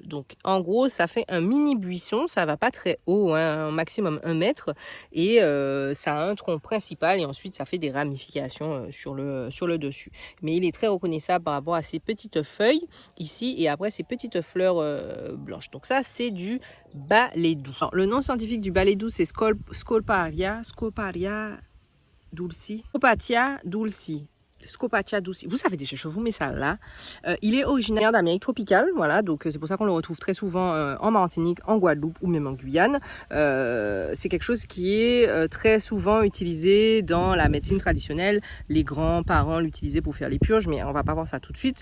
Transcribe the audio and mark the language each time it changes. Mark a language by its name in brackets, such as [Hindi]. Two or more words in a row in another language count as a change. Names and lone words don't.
[French] Donc en gros ça fait un mini buisson, ça va pas très haut, hein, maximum 1 mètre, et ça a un tronc principal et ensuite ça fait des ramifications sur le dessus. Mais il est très reconnaissable par rapport à ces petites feuilles ici et après ces petites fleurs blanches. Donc ça c'est du balai doux. Alors, le nom scientifique du balai doux c'est Scoparia dulci. Scopatia dulci. Scopatia dulci. Vous savez déjà, je vous mets ça là. Il est originaire d'Amérique tropicale, voilà, donc c'est pour ça qu'on le retrouve très souvent en Martinique, en Guadeloupe ou même en Guyane. C'est quelque chose qui est très souvent utilisé dans la médecine traditionnelle. Les grands-parents l'utilisaient pour faire les purges, mais on va pas voir ça tout de suite.